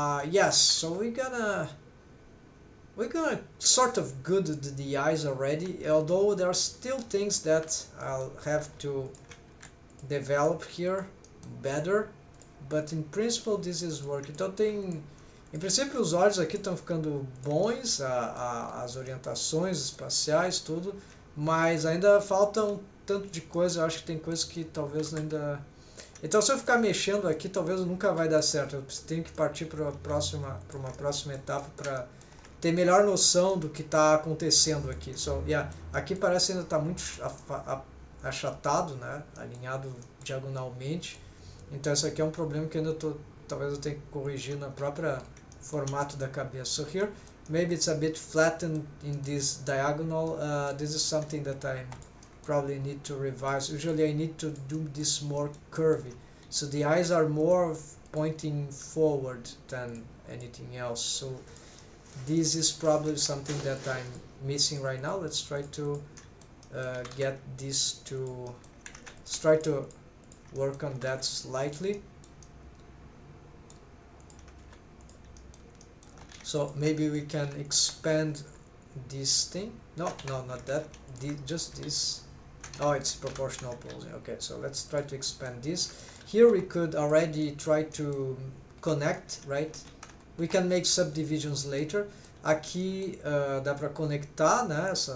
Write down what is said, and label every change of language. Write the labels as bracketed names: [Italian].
[English] Yes, so we're gonna sort of good the eyes already, although there are still things that I'll have to develop here better, but in principle this is working. [Portuguese] Então em princípio os olhos aqui estão ficando bons, as orientações espaciais, tudo, mas ainda falta um tanto de coisa. Eu acho que tem coisas que talvez ainda... Então se eu ficar mexendo aqui, talvez nunca vai dar certo. Eu tenho que partir para uma próxima etapa para ter melhor noção do que está acontecendo aqui. So, yeah, aqui parece ainda está muito achatado, né? Alinhado diagonalmente. Então isso aqui é um problema que ainda talvez eu tenha que corrigir na própria formato da cabeça. [English] So here, maybe it's a bit flattened in this diagonal. This is something that I probably need to revise. Usually I need to do this more curvy, so the eyes are more pointing forward than anything else. So this is probably something that I'm missing right now. Let's try to get this to... Let's try to work on that slightly. So maybe we can expand this thing. No, not that. Just this. Oh, it's proportional posing. Okay, so let's try to expand this. Here we could already try to connect, right? We can make subdivisions later. [Portuguese] Aqui dá para conectar, né?